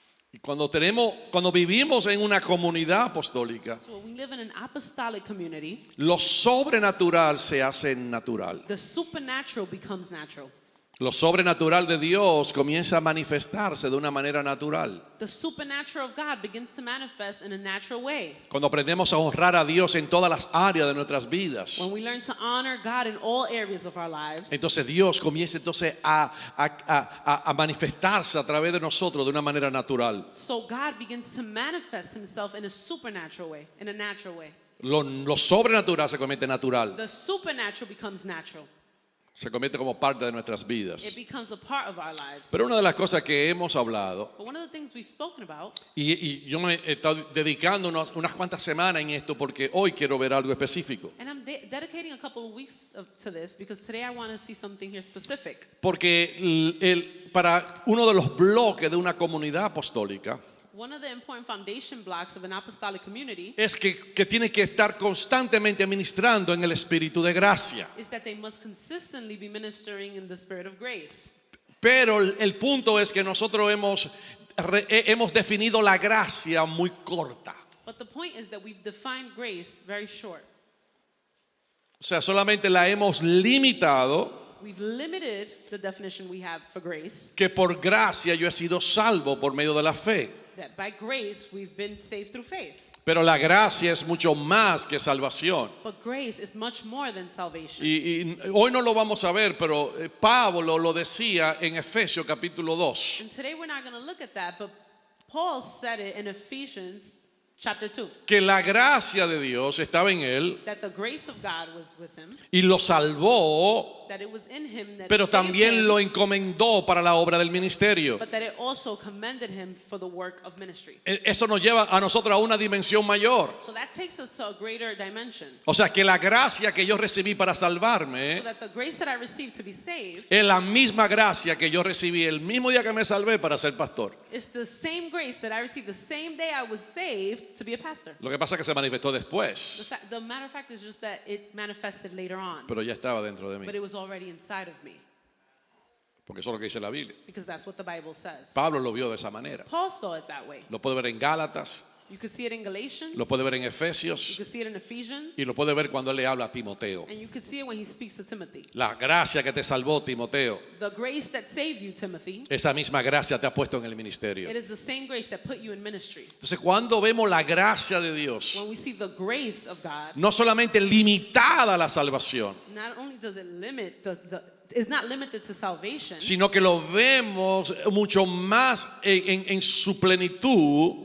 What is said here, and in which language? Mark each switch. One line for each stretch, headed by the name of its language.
Spanish: Y cuando vivimos en una comunidad apostólica,
English: So when we live in an apostolic community,
Spanish: lo sobrenatural se hace natural.
English: the supernatural becomes natural.
Spanish: Lo sobrenatural de Dios comienza a manifestarse de una manera natural.
English: The supernatural of God begins to manifest in a natural way.
Spanish: Cuando aprendemos a honrar a Dios en todas las áreas de nuestras vidas,
English: When we learn to honor God in all areas of our lives,
Spanish: entonces Dios comienza a manifestarse a través de nosotros de una manera natural.
English: so God begins to manifest himself in a supernatural way, in a natural way.
Spanish: Lo sobrenatural se convierte en natural,
English: The supernatural becomes natural.
Spanish: se convierte como parte de nuestras
English: It
Spanish: vidas.
English: becomes a part of our lives.
Spanish: Pero una de las cosas que hemos hablado,
English: But one of the things we've spoken about,
Spanish: y yo me he estado dedicando unas cuantas semanas en esto porque hoy quiero ver algo específico.
English: and I'm dedicating a couple of weeks to this because today I want to see something here specific.
Spanish: Porque para uno de los bloques de una comunidad apostólica
English: One of the important foundation blocks of an apostolic community
Spanish: es que tiene que estar constantemente ministrando en el espíritu de gracia.
English: is that they must consistently be ministering in the spirit of grace.
Spanish: Pero el punto es que nosotros hemos definido la gracia muy corta.
English: But the point is that we've defined grace very short.
Spanish: O sea, solamente la hemos limitado
English: We've limited the definition we have for grace,
Spanish: que por gracia yo he sido salvo por medio de la fe.
English: that by grace we've been saved through faith.
Spanish: Pero la gracia es mucho más que salvación.
English: But grace is much more than salvation.
Spanish: Y hoy no lo vamos a ver, pero Pablo lo decía en Efesios capítulo 2.
English: And today we're not going to look at that, but Paul said it in Ephesians chapter 2,
Spanish: Que la gracia de Dios estaba en él
English: that the grace of God was with him,
Spanish: y lo salvó,
English: that it was in him that
Spanish: pero
English: saved
Spanish: también
English: him,
Spanish: lo encomendó para la obra del ministerio.
English: but that it also commended him for the work of ministry.
Spanish: Eso nos lleva a nosotros a una dimensión mayor.
English: So that takes us to a greater dimension.
Spanish: O sea, que la gracia que yo recibí para
English: So
Spanish: salvarme
English: that the grace that I received to be saved
Spanish: es la misma gracia que yo recibí el mismo día que me salvé para ser pastor.
English: is the same grace that I received the same day I was saved to be a pastor.
Spanish: Lo que pasa es que se manifestó después,
English: The matter of fact is just that it manifested later on,
Spanish: pero ya estaba dentro de mí,
English: but it was already inside of me
Spanish: porque eso es lo que dice la Biblia.
English: because that's what the Bible says.
Spanish: Pablo lo vio de esa manera.
English: Paul saw it that way.
Spanish: Lo puede ver en Gálatas,
English: You could see it in Galatians.
Spanish: lo puede ver en
English: You
Spanish: Efesios
English: could see it in Ephesians.
Spanish: y lo puede ver cuando él le habla a Timoteo.
English: And you could see it when he speaks to Timothy.
Spanish: La gracia que te salvó, Timoteo,
English: The grace that saved you, Timothy,
Spanish: esa misma gracia te ha puesto en el ministerio.
English: it is the same grace that put you in ministry.
Spanish: Entonces, cuando vemos la gracia de Dios,
English: When we see the grace of God,
Spanish: no solamente limitada a la salvación,
English: not only does it limit it's not limited to salvation,
Spanish: sino que lo vemos mucho más en su plenitud,